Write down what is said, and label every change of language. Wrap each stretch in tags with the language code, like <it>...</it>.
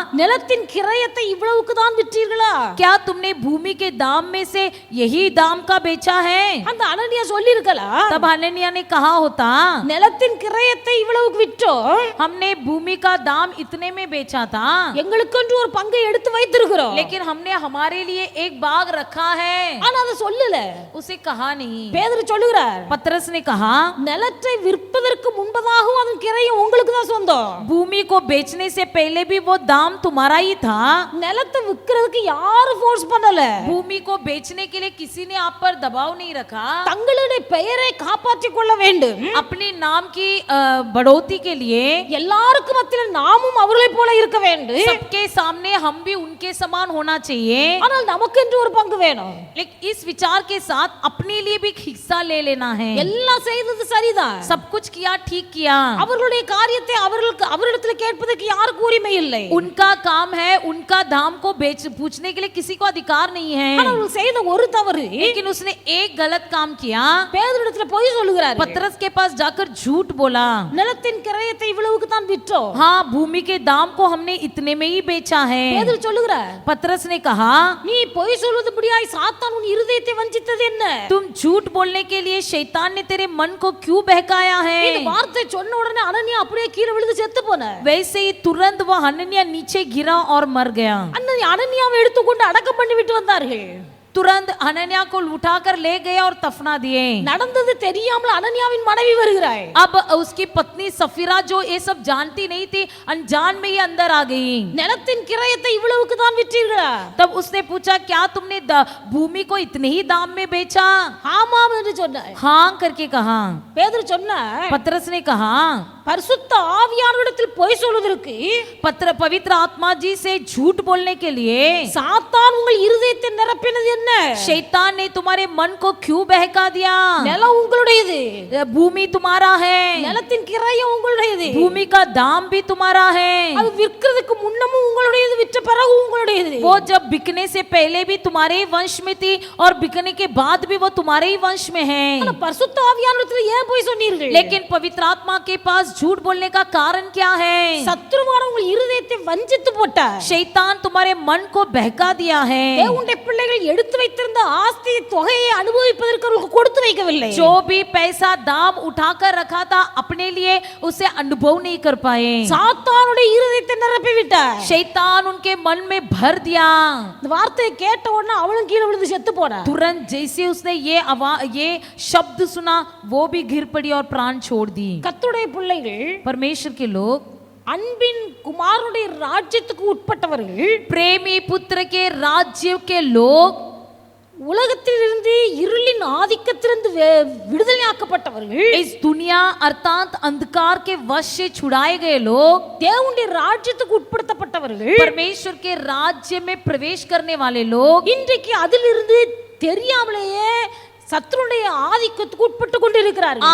<ta>நிலத்தின் கிரயத்தை இவ்வளவுக்கு தான் விற்றீர்களா?</ta> <hi>क्या तुमने भूमि के दाम में से यही दाम का बेचा है?</hi> <ta>அந்த அனனியா சொல்லி இருக்கலாம்,</ta> <hi>तब हननिया ने कहा होता,</hi> <ta>நிலத்தின் கிரயத்தை இவ்வளவுக்கு விற்றோம்,</ta> <hi>हमने भूमि का दाम इतने में बेचा था,</hi> <ta>எங்களுக்கென்று ஒரு பங்கை எடுத்து வைத்திருக்கிறோம்.</ta> <hi>लेकिन हमने हमारे लिए एक बाग रखा है.</hi> <ta>ஆனா அதை சொல்லல.</ta> <hi>उसे कहा नहीं.</hi> <ta>பேதுரு சொல்லுகிறார்,</ta> <hi>पतरस ने कहा,</hi> <ta>நிலத்தை விற்பதற்கு முன்பதாகவும் அதன் கிரயம் உங்களுக்கு தான் சொந்தம்.</ta> <hi>भूमि को बेचने से पहले भी वो दाम तुम्हारा ही था.</hi> <ta>நிலத்தை விற்கிறதுக்கு யாரும் ஃபோர்ஸ் பண்ணல.</ta> <hi>भूमि को बेचने के लिए किसी ने आप पर दबाव नहीं रखा.</hi> <ta>தங்களுடைய பெயரை காப்பாற்றிக் கொள்ள வேண்டும்.</ta> <hi>अपने नाम की बढ़ोतरी के लिए</hi> <ta>எல்லாருக்கும் மத்தியில் நாமும் அவர்களை போல இருக்க வேண்டும்.</ta> <hi>सबके सामने हम भी उनके समान होना चाहिए.</hi> <ta>ஆனால் நமக்கென்று ஒரு பங்கு வேணும்.</ta> <hi>लेकिन इस विचार के साथ अपने लिए भी हिस्सा ले लेना है.</hi> <ta>எல்லாம் செய்தது சரிதான்.</ta> <hi>सब कुछ किया, ठीक किया.</hi> <ta>அவர்களுடைய காரியத்தை அவரிடத்தில் கேட்பதற்கு யாருக்கும் உரிமை இல்லை.</ta> <hi>उनका काम है, उनका दाम को पूछने के लिए किसी को अधिकार नहीं है.</hi> <ta>அவர்கள் செய்த ஒரு தவறு,</ta> <hi>लेकिन उसने एक गलत काम किया.</hi> <ta>பேதுருவிடத்தில் பொய் சொல்லுகிறார்.</ta> <hi>पतरस के पास जाकर झूठ बोला.</hi> <ta>நிலத்தின் கிரயத்தை இவ்வளவுக்கு தான் விற்றோம்.</ta> <hi>हाँ, भूमि के दाम को हमने इतने में ही बेचा है.</hi> <ta>பேதுரு சொல்லுகிறார்,</ta> <hi>पतरस ने कहा,</hi> <ta>நீ பொய் சொல்வதுபடியாய் சாத்தான் உன் இருதயத்தை வஞ்சித்தது என்ன?</ta> <hi>तुम झूठ बोलने के लिए शैतान ने तेरे मन को क्यों बहकाया है?</hi> <ta>இந்த வார்த்தை சொன்ன உடனே அனனியா அப்படியே கீழே விழுந்து செத்து போனார்.</ta> <hi>वैसे ही तुरंत वह हननिया नीचे गिरा और मर गया.</hi> <ta>அனனியாவை எடுத்துக்கொண்டு அடக்கம் பண்ணி விட்டு வந்தார்கள்.</ta> <hi>तुरंत हननिया को उठाकर ले गए और तफना दिए.</hi> <ta>நடந்தது தெரியாமல் அனனியாவின் மனைவி வருகிறாள்.</ta> <hi>अब उसकी पत्नी सफीरा जो ये सब जानती नहीं थी, अनजान में ही अंदर आ गई.</hi> <ta>நிலத்தின் கிரயத்தை இவ்வளவுக்கு தான் விற்றீர்களா?</ta> <hi>तब उसने पूछा, क्या तुमने भूमि को इतने ही दाम में बेचा?</hi> <ta>ஆமாம் என்று சொன்னார்.</ta> <hi>हाँ करके कहा.</hi> <ta>பேதுரு சொன்னார்,</ta> <hi>पतरस ने कहा,</hi> <ta>பரிசுத்த ஆவியானவரிடத்தில் பொய் சொல்வதற்கு</ta> <hi>पवित्र आत्मा जी से झूठ बोलने के लिए</hi> <ta>சாத்தான் உங்கள் இருதயத்தை நிரப்பினது என்ன?</ta> <hi>शैतान ने तुम्हारे मन को क्यों बहका दिया?</hi> <ta>நிலம் உங்களுடையது,</ta> <hi>भूमि तुम्हारा है,</hi> <ta>நிலத்தின் கிரயம் உங்களுடையது,</ta> <hi>भूमि का दाम भी तुम्हारा है.</hi> <ta>அது விற்கிறதுக்கு முன்னமும் உங்களுடையது, விற்ற பிறகு உங்களுடையது.</ta> <hi>वो जब बिकने से पहले भी तुम्हारे ही वंश में थी और बिकने के बाद भी वो तुम्हारे ही वंश में है.</hi> <ta>பரிசுத்த ஆவியானவரிடத்தில் ஏன் பொய் சொன்னீர்கள்?</ta> <hi>लेकिन पवित्र आत्मा के पास झूठ बोलने का कारण क्या है?</hi> <ta>சத்துருவான உங்கள் இருதயத்தை வஞ்சித்து போட்டார்.</ta> <hi>शैतान तुम्हारे मन को बहका दिया है.</hi> <ta>தேவனுடைய பிள்ளைகள் எடுத்து வைத்திருந்த ஆஸ்தி தொகையை அனுபவிப்பதற்கு அவர்களுக்கு கொடுத்து வைக்கவில்லை.</ta> <hi>जो भी पैसा दाम उठाकर रखा था अपने लिए उसे अनुभव नहीं कर पाए.</hi> <ta>சாத்தானுடைய இருதயத்தை நிரப்பி விட்டார்.</ta> <hi>शैतान उनके मन में भर दिया.</hi> <ta>இந்த வார்த்தையை கேட்ட உடனே அவளும் கீழே விழுந்து செத்து போனா.</ta> <hi>तुरंत जैसे उसने ये शब्द सुना वो भी गिर पड़ी और प्राण छोड़ दी.</hi> <ta>கர்த்தருடைய பிள்ளைகள்,</ta> <hi>परमेश्वर के लोग,</hi> <ta>அன்பின் குமாரனுடைய ராஜ்யத்துக்கு உட்பட்டவர்கள்,</ta> <hi>प्रेमी पुत्र के राज्य के लोग,</hi> <ta>உலகத்திலிருந்து இருளின் ஆதிக்கத்திலிருந்து விடுதலையாக்கப்பட்டவர்கள்,</ta> <hi>इस दुनिया अर्थात अंधकार के वश से छुड़ाए गए लोग,</hi> <ta>தேவனுடைய ராஜ்யத்துக்கு உட்படுத்தப்பட்டவர்கள்,</ta> <hi>परमेश्वर के राज्य में प्रवेश करने वाले लोग</hi> <ta>இன்றைக்கு அதிலிருந்து தெரியாமலேயே சத்துருடைய ஆதிக்கத்துக்கு உட்பட்டு கொண்டிருக்கிறார்கள்.</ta>